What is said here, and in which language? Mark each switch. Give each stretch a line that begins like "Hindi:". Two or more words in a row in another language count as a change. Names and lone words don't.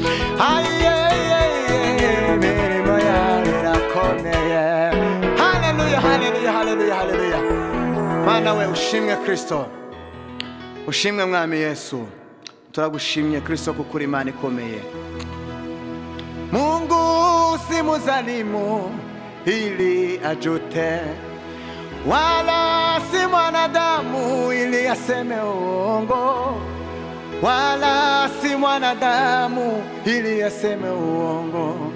Kinyarwanda: Imirimo yawe irakomeye. Haleluya, haleluya, haleluya, haleluya. Mana we ushimwe Kristo, ushimwe Mwami Yesu. Turagushimye Kristo kuko uri Imana ikomeye.
Swahili: Mungu si mzalimu ili ajute, wala si mwanadamu ili aseme uongo, wala si mwanadamu ili aseme uongo.